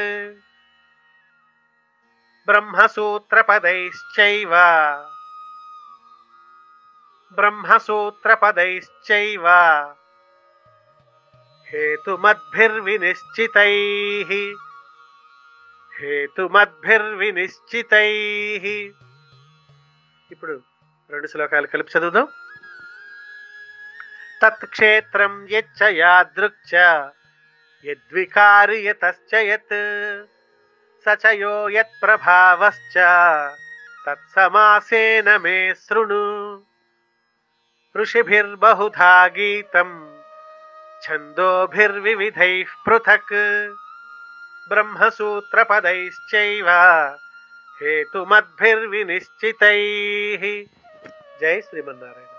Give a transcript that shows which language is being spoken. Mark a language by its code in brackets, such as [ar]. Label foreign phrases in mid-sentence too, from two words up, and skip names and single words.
[sa] ब्रह्मसूत्रपदैश्चैव ब्रह्मसूत्रपदैश्चैव हेतुमद्भिर्विनिश्चितैः हेतुमद्भिर्विनिश्चितैः [te] ఇప్పుడు రెండు శ్లోకాలు కలిపి చదువుదాం. [sa] तत्क्षेत्रं यच्च यादृक्च यद्विकारि यतश्च यत् स च यो यत्प्रभावश्च तत्समासेन मे शृणु. ऋषिभिर्बहुधा गीतं छंदोभिर्विविधैः पृथक् బ్రహ్మసూత్రపदैश्चैव हेतुमद्भिर्विनिश्चितैः. जय श्रीमन्नारायण.